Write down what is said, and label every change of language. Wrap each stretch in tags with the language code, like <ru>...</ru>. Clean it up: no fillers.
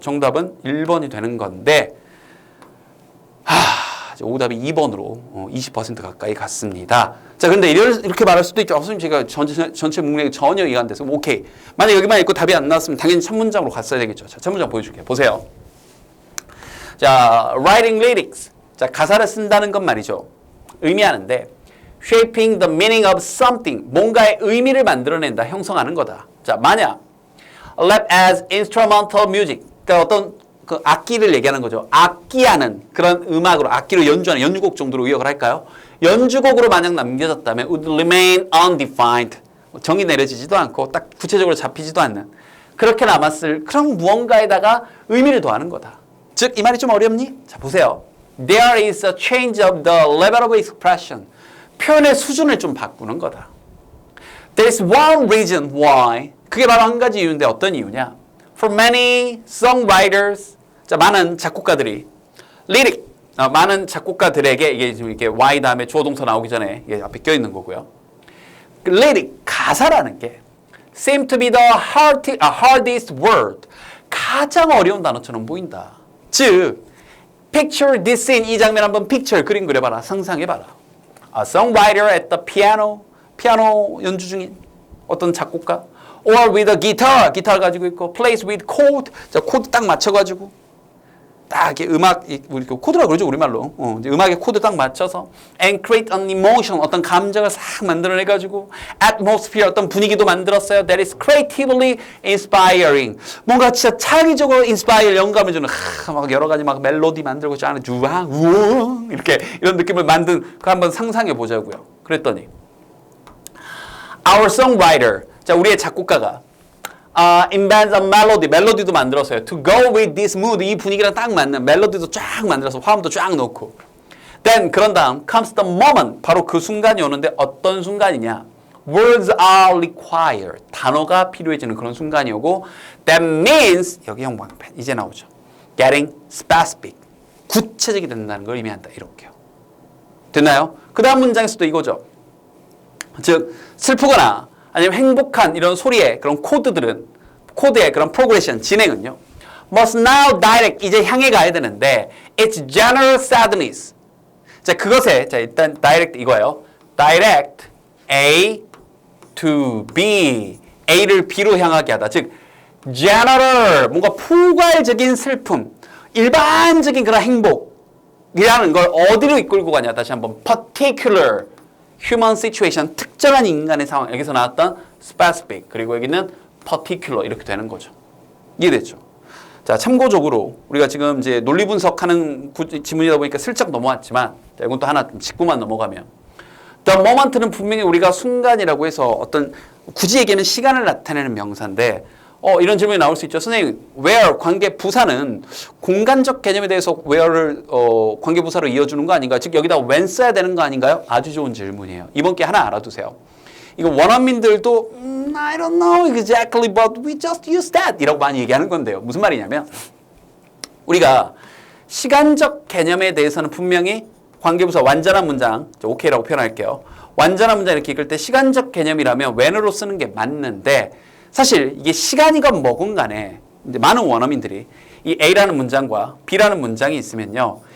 <ko>정답은 1번이 되는 건데 오답이 2번으로 20% 가까이 갔습니다. 자, 그런데 이렇게 말할 수도 있죠. 선생님, 제가 전체 문맥이 전혀 이해가 안 돼서 오케이. 만약 여기만 읽고 답이 안 나왔으면 당연히 첫 문장으로 갔어야 되겠죠. 자, 첫 문장 보여줄게요. 보세요. 자,</ko> <en>writing lyrics.</en> <ko>자, 가사를 쓴다는 건 말이죠. 의미하는데</ko> <en>shaping the meaning of something.</en> <ko>뭔가의 의미를 만들어낸다, 형성하는 거다. 자, 만약</ko> <en>left as instrumental music.</en> <ko>그러니까 어떤 그 악기를 얘기하는 거죠. 악기하는 그런 음악으로 악기로 연주하는 연주곡 정도로 의역을 할까요? 연주곡으로 만약 남겨졌다면</ko> <en>would remain undefined.</en> <ko>정의 내려지지도 않고 딱 구체적으로 잡히지도 않는 그렇게 남았을 그런 무언가에다가 의미를 더하는 거다. 즉, 이 말이 좀 어렵니? 자, 보세요.</ko> <en>There is a change of the level of expression.</en> <ko>표현의 수준을 좀 바꾸는 거다.</ko> <en>There is one reason why.</en> <ko>그게 바로 한 가지 이유인데 어떤 이유냐?</ko> <en>For many songwriters.</en> <ko>자, 많은 작곡가들이 lyric. 많은 작곡가들에게 이게 지금 이렇게 y 다음에 주어 동사 나오기 전에 이게 앞에 껴 있는 거고요.</ko> <en>lyric</en> <ko>가사라는 게</ko> <en>seem to be the hardest word.</en> <ko>가장 어려운 단어처럼 보인다. 즉,</ko> <en>picture this scene.</en> <ko>이 장면 한번 picture 그림 그려봐라. 상상해봐라.</ko> <en>A songwriter at the piano.</en> <ko>피아노 연주 중인 어떤 작곡가.</ko> <en>Or with a guitar.</en> <ko>기타를 가지고 있고.</ko> <en>plays with chord.</en> <ko>자, 코드 딱 맞춰가지고. 딱 이렇게 음악, 우리 코드라고 그러죠, 우리말로. 이제 음악에 코드 딱 맞춰서.</ko> <en>And create an emotion.</en> <ko>어떤 감정을 싹 만들어내가지고.</ko> <en>Atmosphere.</en> <ko>어떤 분위기도 만들었어요.</ko> <en>That is creatively inspiring.</en> <ko>뭔가 진짜 창의적으로 inspire, 영감을 주는, 막 여러 가지 막 멜로디 만들고, 쫙, 주왕, 우엉. 이렇게, 이런 느낌을 만든, 그거 한번 상상해 보자고요. 그랬더니.</ko> <en>Our songwriter.</en> <ko>자, 우리의 작곡가가.</ko> <en>invents a melody.</en> <ko>멜로디도 만들었어요.</ko> <en>To go with this mood.</en> <ko>이 분위기랑 딱 맞는 멜로디도 쫙 만들어서 화음도 쫙 넣고.</ko> <en>Then</en> <ko>그런 다음</ko> <en>comes the moment.</en> <ko>바로 그 순간이 오는데 어떤 순간이냐?</ko> <en>Words are required.</en> <ko>단어가 필요해지는 그런 순간이 오고</ko> <en>That means</en> <ko>여기 형광펜 이제 나오죠.</ko> <en>Getting specific.</en> <ko>구체적이 된다는 걸 의미한다. 이렇게요. 됐나요? 그 다음 문장에서도 이거죠. 즉 슬프거나 아니면 행복한 이런 소리의 그런 코드들은 코드의 그런 프로그레션 진행은요.</ko> <en>Must now direct</en> <ko>이제 향해 가야 되는데</ko> <en>It's general sadness.</en> <ko>자 그것에 자 일단 direct 이거예요.</ko> <en>Direct A to B.</en> <ko>A를 B로 향하게 하다. 즉 general 뭔가 포괄적인 슬픔, 일반적인 그런 행복이라는 걸 어디로 이끌고 가냐. 다시 한번</ko> <en>particular human situation,</en> <ko>특정한 인간의 상황. 여기서 나왔던 specific, 그리고 여기는 particular 이렇게 되는 거죠. 이해됐죠? 자, 참고적으로 우리가 지금 이제 논리 분석하는 지문이다 보니까 슬쩍 넘어왔지만, 자, 이건 또 하나 짚고만 넘어가면, the moment는 분명히 우리가 순간이라고 해서 어떤 굳이 얘기하면 시간을 나타내는 명사인데, 이런 질문이 나올 수 있죠. 선생님, where 관계 부사는 공간적 개념에 대해서 where를 관계 부사로 이어주는 거 아닌가요? 즉 여기다 when 써야 되는 거 아닌가요? 아주 좋은 질문이에요. 이번 게 하나 알아두세요. 이거 원어민들도</ko> <en>I don't know exactly, but we just use that</en> <ko>이라고 많이 얘기하는 건데요. 무슨 말이냐면 우리가 시간적 개념에 대해서는 분명히 관계부사 완전한 문장, OK라고 표현할게요. 완전한 문장 이렇게 읽을 때 시간적 개념이라면 when으로 쓰는 게 맞는데 사실 이게 시간이건 뭐건 간에 이제 많은 원어민들이 이 A라는 문장과 B라는 문장이 있으면요.</ko>